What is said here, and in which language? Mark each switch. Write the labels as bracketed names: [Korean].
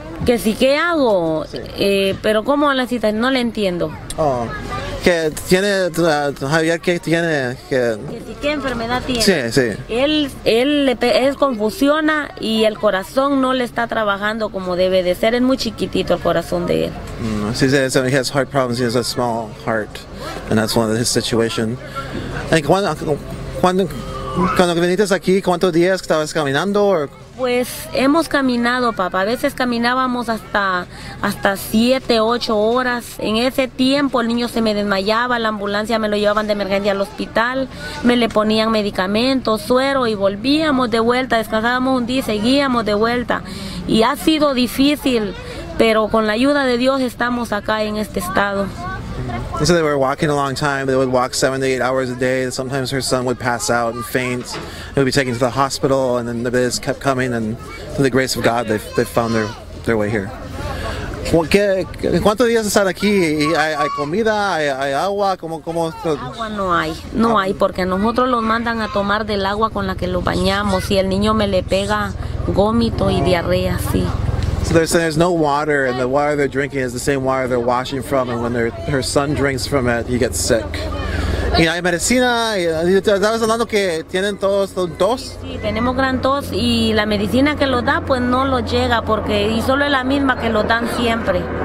[Spanish] Que sí, ¿qué hago? Sí. Pero ¿cómo la cita? No le entiendo. Oh. Que tiene, Javier, ¿qué tiene? Que sí, ¿qué enfermedad tiene? Sí. Él confusiona y el corazón no le está trabajando como debe de ser. Es muy chiquitito el corazón de él. [English] She says he has heart problems. He has a small heart, and that's one of his situation. And [Spanish] cuando viniste aquí, ¿cuántos días estabas caminando? Pues hemos caminado, papá. A veces caminábamos hasta 7, 8 horas. En ese tiempo el niño se me desmayaba, la ambulancia me lo llevaban de emergencia al hospital, me le ponían medicamentos, suero y volvíamos de vuelta. Descansábamos un día y seguíamos de vuelta. Y ha sido difícil, pero con la ayuda de Dios estamos acá en este estado. [English] So they were walking a long time. They would walk 7 to 8 hours a day. Sometimes her son would pass out and faint. They would be taken to the hospital, and then they just kept coming. And through the grace of God, they found their way here. [Spanish] ¿Cuántos días están aquí? ¿Hay comida? ¿Hay agua? ¿Cómo? Agua no hay, porque nosotros los mandan a tomar del agua con la que los bañamos. Y el niño me le pega gómito y diarrea, sí. [English] So they're saying there's no water, and the water they're drinking is the same water they're washing from, and when her son drinks from it, he gets sick. [Spanish] ¿Y hay medicina? ¿Estabas hablando que tienen todos tos? Sí, tenemos gran tos y la medicina que los da pues no los llega y solo es la misma que los dan siempre.